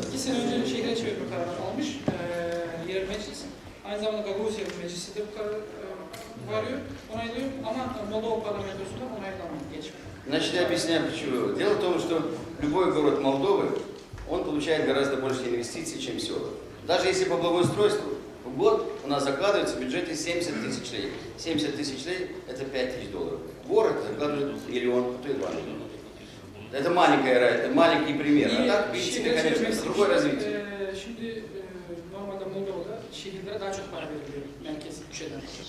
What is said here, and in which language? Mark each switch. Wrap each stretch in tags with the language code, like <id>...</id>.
<tr>2 sene önce şehre çevirme kararı almış yerel meclis. Aynı zamanda Gagavuzya Meclisi de bu kararı varıyor, onaylıyor ama Moldova parlamentosunda onaylanmıyor, geçmiyor.</tr> <ru>Значит, я объясняю почему. Дело в том, что любой город Молдовы, он получает гораздо больше инвестиций, чем села. Даже если по благоустройству, в год у нас закладывается в бюджете 70 тысяч лей. 70 тысяч лей – это 5 тысяч долларов. Город закладывает миллион, а то и 2 миллиона. Это маленький пример. А так, в принципе, конечно, это другое развитие.</ru> <tr>Şimdi normalde Moldova'da şehirlere daha çok para veriliyor merkezi bütçeden.</tr>